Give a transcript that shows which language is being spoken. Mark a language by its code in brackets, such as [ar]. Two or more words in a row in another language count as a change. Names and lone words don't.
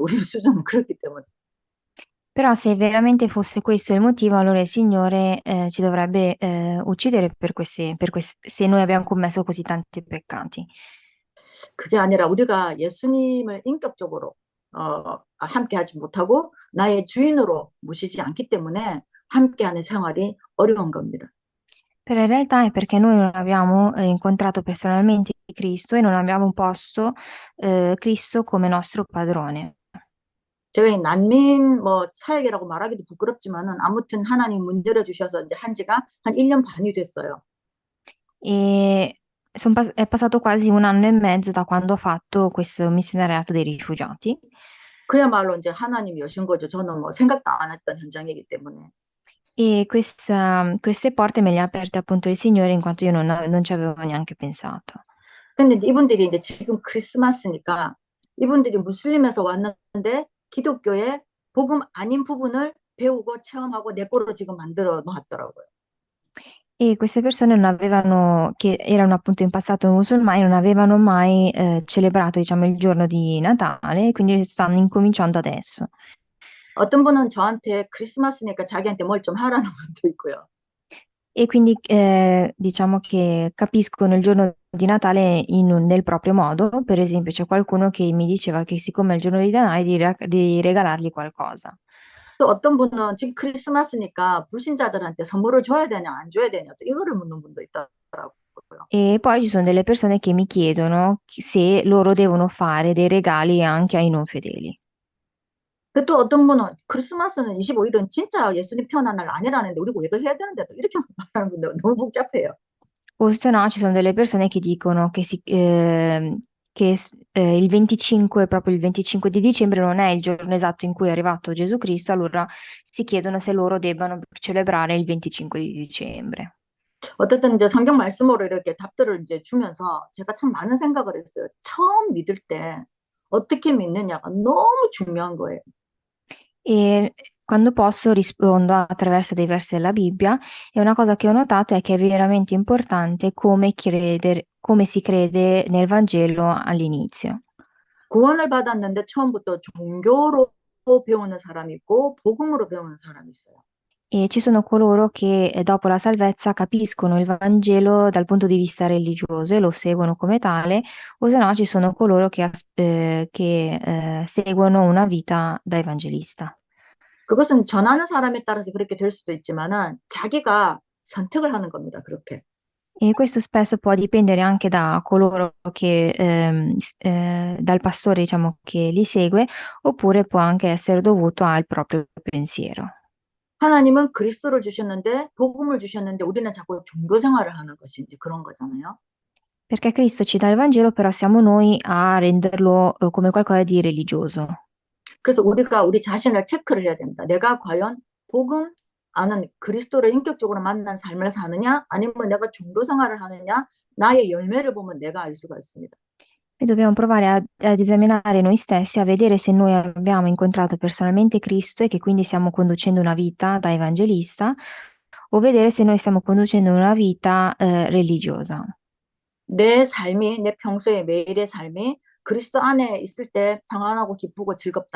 [ko] 우리 수준은 그렇기 때문에. [it] Però se veramente fosse questo il motivo, allora il Signore ci dovrebbe uccidere se noi abbiamo commesso così tanti peccati. [ko] 그게 아니라 우리가 예수님을 인격적으로 함께하지 못하고 나의 주인으로 모시지 않기 때문에 함께하는 생활이 어려운 겁니다. [it] Però in realtà è perché noi non abbiamo incontrato personalmente Cristo e non abbiamo posto Cristo come nostro padrone. [ko] 제가 이 난민 뭐 사역이라고 말하기도 부끄럽지만은 아무튼 하나님 문 열어주셔서 이제 한 지가 한 1년 반이 됐어요. [it] E è passato quasi 1 anno e mezzo da quando ho fatto questo missionariato dei rifugiati. [ko] 그야말로 이제 하나님이 여신 거죠. 저는 뭐 생각도 안 했던 현장이기 때문에. [it] E queste porte me le ha aperte appunto il Signore in quanto io non ci avevo neanche pensato. [ko] 근데 이제 이분들이 이제 지금 크리스마스니까 이분들이 무슬림에서 왔는데 기독교의 복음 아닌 부분을 배우고 체험하고 내 거로 지금 만들어 놨더라고요. [it] E queste persone che erano appunto in passato musulmani, non avevano mai celebrato, diciamo, il giorno di Natale, e quindi stanno incominciando adesso. [ko] 어떤 분은 저한테 크리스마스니까 자기한테 뭘 좀 하라는 분도 있고요. [it] E quindi diciamo che capiscono il giorno di Natale nel proprio modo. Per esempio, c'è qualcuno che mi diceva che siccome è il giorno di Natale di regalargli qualcosa. [ko] 또 어떤 분은 지금 크리스마스니까 불신자들한테 선물을 줘야 되냐 안 줘야 되냐 또 이거를 묻는 분도 있더라고요. [it] E poi ci sono delle persone che mi chiedono se loro devono fare dei regali anche ai non fedeli. [ko] 또 어떤 분은 크리스마스는 25일은 진짜 예수님 태어난 날 아니라는데 우리가 왜 이거 해야 되는데 또 이렇게 말하는 분들 너무 복잡해요. [it] O se no, ci sono delle persone che dicono il 25, proprio il 25 di dicembre non è il giorno esatto in cui è arrivato Gesù Cristo, allora si chiedono se loro debbano celebrare il 25 di dicembre. [ko] 어쨌든 이제 성경 말씀으로 이렇게 답들을 이제 주면서 제가 참 많은 생각을 했어요. 처음 믿을 때 어떻게 믿느냐가 너무 중요한 거예요. [it] E quando posso rispondo attraverso dei versi della Bibbia, e una cosa che ho notato è che è veramente importante come si crede nel Vangelo all'inizio. [ko] 구원을 받았는데 처음부터 종교로 배우는 사람이 있고 복음으로 배우는 사람이 있어요. [it] E ci sono coloro che dopo la salvezza capiscono il Vangelo dal punto di vista religioso e lo seguono come tale, o se no ci sono coloro che seguono una vita da evangelista. [ko] 그것은 전하는 사람에 따라서 그렇게 될 수도 있지만은 자기가 선택을 하는 겁니다. 그렇게. [it] E questo spesso può dipendere anche da coloro che, dal pastore, diciamo, che li segue, oppure può anche essere dovuto al proprio pensiero. [ko] 하나님은 그리스도를 주셨는데, 복음을 주셨는데, 우리는 자꾸 종교 생활을 하는 것이 이제 그런 거잖아요. [it] Perché Cristo ci dà il Vangelo, però siamo noi a renderlo, come qualcosa di religioso. [ko] 그래서 우리가 우리 자신을 체크를 해야 됩니다. 내가 과연 복음 아는 그리스도를 인격적으로 만난 삶을 사느냐, 아니면 내가 종교 생활을 하느냐, 나의 열매를 보면 내가 알 수가 있습니다. [it] E dobbiamo provare ad esaminare noi stessi, a vedere se noi abbiamo incontrato personalmente Cristo e che quindi stiamo conducendo una vita da evangelista, o vedere se noi stiamo conducendo una vita, religiosa. [ko] 내 삶이, 내 평소의 매일의 삶이 그리스도 안에 있을 때 평안하고 기쁘고 즐겁다.